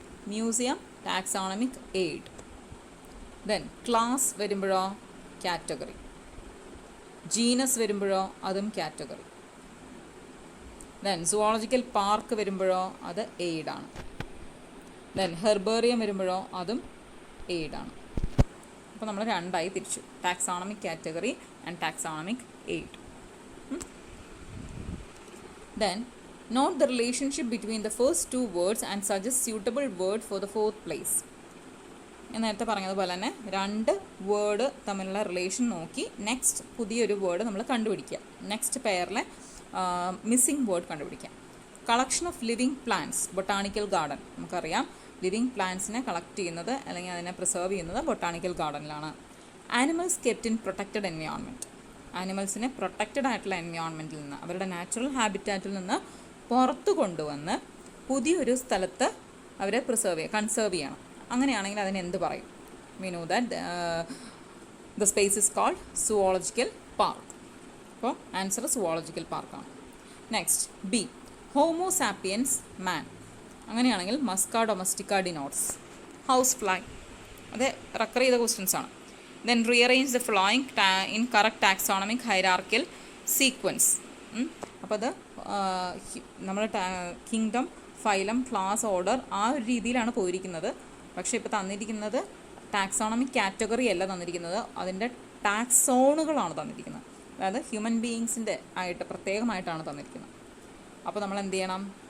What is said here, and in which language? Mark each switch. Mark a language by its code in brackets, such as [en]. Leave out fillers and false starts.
[ml] Museum taxonomic aid. Then class വരുമ്പോഴോ category, genus വരുമ്പോഴോ അതും കാറ്റഗറി. ദെൻ സുവോളജിക്കൽ പാർക്ക് വരുമ്പോഴോ അത് എയ്ഡാണ്. ദെൻ ഹെർബേറിയം വരുമ്പോഴോ അതും എയ്ഡാണ്. അപ്പോൾ നമ്മൾ രണ്ടായി തിരിച്ചു, taxonomic category and taxonomic aid. [en] Then note the relationship between the first two words and suggest suitable word for the fourth place. [ml] ഞാൻ നേരത്തെ പറഞ്ഞതുപോലെ തന്നെ രണ്ട് വേർഡ് തമ്മിലുള്ള റിലേഷൻ നോക്കി നെക്സ്റ്റ് പുതിയൊരു വേർഡ് നമ്മൾ കണ്ടുപിടിക്കുക. നെക്സ്റ്റ് പെയറിലെ മിസ്സിംഗ് വേർഡ് കണ്ടുപിടിക്കാം. Collection of living plants, botanical garden. നമുക്കറിയാം ലിവിങ് പ്ലാന്റ്സിനെ കളക്ട് ചെയ്യുന്നത് അല്ലെങ്കിൽ അതിനെ പ്രിസർവ് ചെയ്യുന്നത് botanical ഗാർഡനിലാണ്. [en] Animals kept in protected environment. [ml] ആനിമൽസിനെ protected ആയിട്ടുള്ള എൻവയോൺമെൻറ്റിൽ നിന്ന്, അവരുടെ നാച്ചുറൽ ഹാബിറ്റാറ്റിൽ നിന്ന് പുറത്തു കൊണ്ടുവന്ന് പുതിയൊരു സ്ഥലത്ത് അവരെ കൺസേർവ് ചെയ്യണം. അങ്ങനെയാണെങ്കിൽ അതിന് എന്ത് പറയും? [en] We know that the space is called zoological park. [ml] അപ്പോൾ ആൻസർ സുവോളജിക്കൽ പാർക്കാണ്. നെക്സ്റ്റ് ബി, ഹോമോ സാപ്പിയൻസ് മാൻ. [en] അങ്ങനെയാണെങ്കിൽ musca domestica denotes house fly. [ml] അത് റെക്കർ ചെയ്ത ക്വസ്റ്റ്യൻസ് ആണ്. [en] Then rearrange the following in correct taxonomic hierarchical sequence. [ml] അപ്പോൾ അത് നമ്മൾ കിങ്ഡം, ഫൈലം, ക്ലാസ്, ഓർഡർ ആ ഒരു രീതിയിലാണ് പോയിരിക്കുന്നത്. പക്ഷേ ഇപ്പോൾ തന്നിരിക്കുന്നത് ടാക്സോണമിക് കാറ്റഗറി അല്ല തന്നിരിക്കുന്നത്, അതിൻ്റെ ടാക്സോണുകളാണ് തന്നിരിക്കുന്നത്. അതായത് ഹ്യൂമൻ ബീയിങ്സിൻ്റെ ആയിട്ട് പ്രത്യേകമായിട്ടാണ് തന്നിരിക്കുന്നത്. അപ്പോൾ നമ്മൾ എന്ത് ചെയ്യണം?